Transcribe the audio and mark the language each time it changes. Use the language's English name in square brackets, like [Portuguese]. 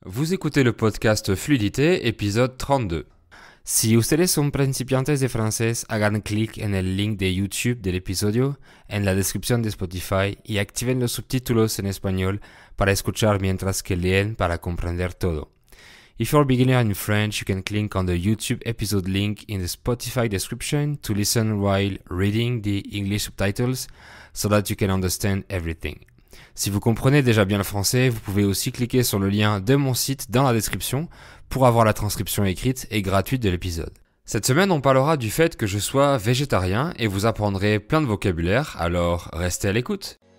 [French] Vous écoutez le podcast Fluidité, épisode 32. [Spanish] Si ustedes son principiantes de francés, hagan clic en el link de YouTube del episodio, en la descripción de Spotify y activen los subtítulos en español para escuchar mientras que leen para comprender todo. [English] If you're a beginner in French, you can click on the YouTube episode link in the Spotify description to listen while reading the English subtitles so that you can understand everything. [French] Si vous comprenez déjà bien le français, vous pouvez aussi cliquer sur le lien de mon site dans la description pour avoir la transcription écrite et gratuite de l'épisode. Cette semaine, on parlera du fait que je sois végétarien et vous apprendrez plein de vocabulaire, alors restez à l'écoute.